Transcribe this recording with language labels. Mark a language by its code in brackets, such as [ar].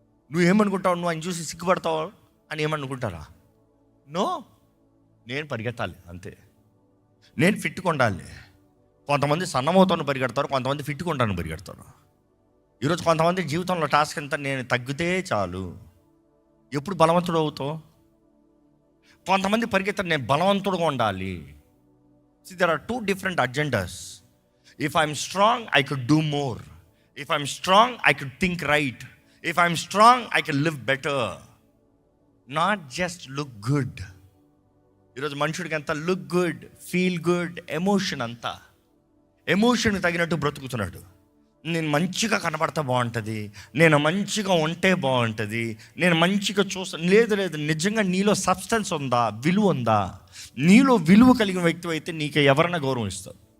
[te] నువ్వేమనుకుంటావు? నువ్వు ఆయన చూసి సిగ్గుపడతావు అని ఏమనుకుంటారా? నో, నేను పరిగెత్తాలి అంతే, నేను ఫిట్గా ఉండాలి. కొంతమంది సన్నమవుతాను పరిగెడతారు, కొంతమంది ఫిట్గా ఉంటాను పరిగెడతారు. ఈరోజు కొంతమంది జీవితంలో టాస్క్ ఎంత, నేను తగ్గితే చాలు. ఎప్పుడు బలవంతుడు అవుతావు? కొంతమంది పరిగెత్తారు, నేను బలవంతుడుగా ఉండాలి. [en] See, there are two different agendas. If I'm strong, I could do more. If I'm strong, I could think right. If I'm strong, I can live better. Not just look good. [te] ఈరోజు మనుషుడికి అంతా [en] look good, feel good, [te] emotion అంతా emotion తగినట్టు బ్రతుకుతున్నాడు. నేను మంచిగా కనబడతా బాగుంటుంది, నేను మంచిగా ఉంటే బాగుంటుంది, నేను మంచిగా లేదు. నిజంగా నీలో సబ్స్టెన్స్ ఉందా? విలువ ఉందా? నీలో విలువ కలిగిన వ్యక్తి అయితే నీకు ఎవరైనా గౌరవం ఇస్తారు.